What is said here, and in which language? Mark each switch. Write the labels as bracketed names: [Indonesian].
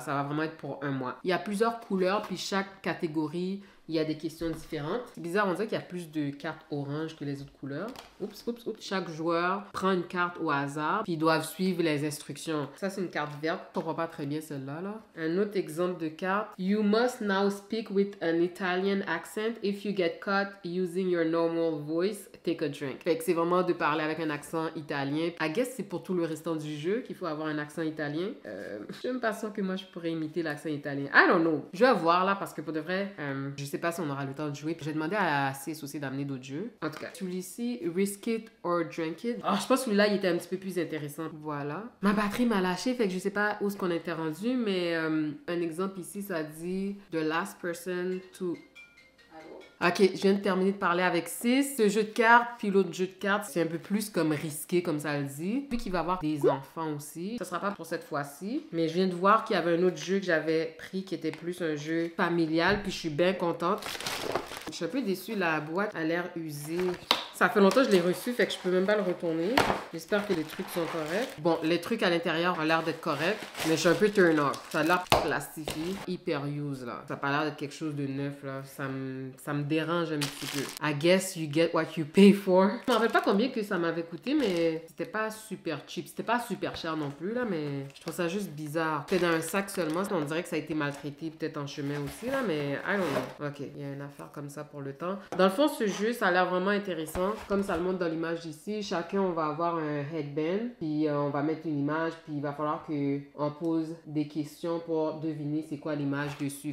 [French] Ça va vraiment être pour un mois. Il y a plusieurs couleurs, puis chaque catégorie, il y a des questions différentes. C'est bizarre, on dirait qu'il y a plus de cartes orange que les autres couleurs. Oups. Chaque joueur prend une carte au hasard, puis ils doivent suivre les instructions. Ça, c'est une carte verte. Je comprends pas très bien celle-là, là. Un autre exemple de carte. [English] You must now speak with an Italian accent. If you get caught using your normal voice, take a drink. [French] Fait que c'est vraiment de parler avec un accent italien. [English] I guess [French] c'est pour tout le restant du jeu qu'il faut avoir un accent italien. Je suis même pas sûre que moi, je pourrais imiter l'accent italien. [English] I don't know. [French] Je vais voir, là, parce que pour de vrai, je sais pas si on aura le temps de jouer. Puis j'ai demandé à Cis aussi d'amener d'autres jeux. En tout cas, celui-ci, Risk It or Drink It. Ah, je pense que celui-là, il était un petit peu plus intéressant. Voilà. Ma batterie m'a lâché, fait que je sais pas où est-ce qu'on était rendu, mais un exemple ici, ça dit [English] The last person to... [French] Ok, je viens de terminer de parler avec 6. Ce jeu de cartes, puis l'autre jeu de cartes, c'est un peu plus comme risqué, comme ça le dit. Vu qu'il va y avoir des enfants aussi. Ça sera pas pour cette fois-ci. Mais je viens de voir qu'il y avait un autre jeu que j'avais pris qui était plus un jeu familial. Puis je suis bien contente. Je suis un peu déçue, la boîte a l'air usée. Ça fait longtemps que je l'ai reçu, fait que je peux même pas le retourner. J'espère que les trucs sont corrects. Bon, les trucs à l'intérieur ont l'air d'être corrects, mais je suis un peu turn off. Ça a l'air plastifié, hyper use, là. Ça a pas l'air d'être quelque chose de neuf, là. Ça me dérange un petit peu. [English] I guess you get what you pay for. [French] Je me rappelle pas combien que ça m'avait coûté, mais c'était pas super cheap. C'était pas super cher non plus, là, mais je trouve ça juste bizarre. C'était dans un sac seulement. On dirait que ça a été maltraité, peut-être en chemin aussi, là, mais [English] I don't know. [French] Ok, il y a une affaire comme ça pour le temps. Dans le fond, ce jeu, ça a l'air vraiment intéressant. Comme ça le montre dans l'image ici, chacun on va avoir un headband, puis on va mettre une image, puis il va falloir qu'on pose des questions pour deviner c'est quoi l'image dessus.